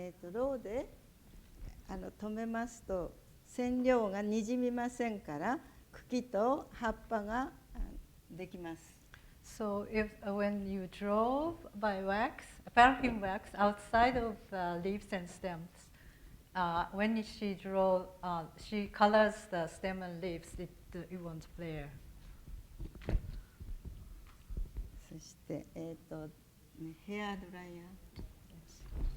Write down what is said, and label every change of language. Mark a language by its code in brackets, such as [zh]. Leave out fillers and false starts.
[ja] ローで留めますと染料がにじみませんから茎と葉っぱができます。 [en] So if when you draw by wax, paraffin wax outside of leaves and stems, when she she colors the stem and leaves. It won't flare. [ja] そして、ヘアドライヤー。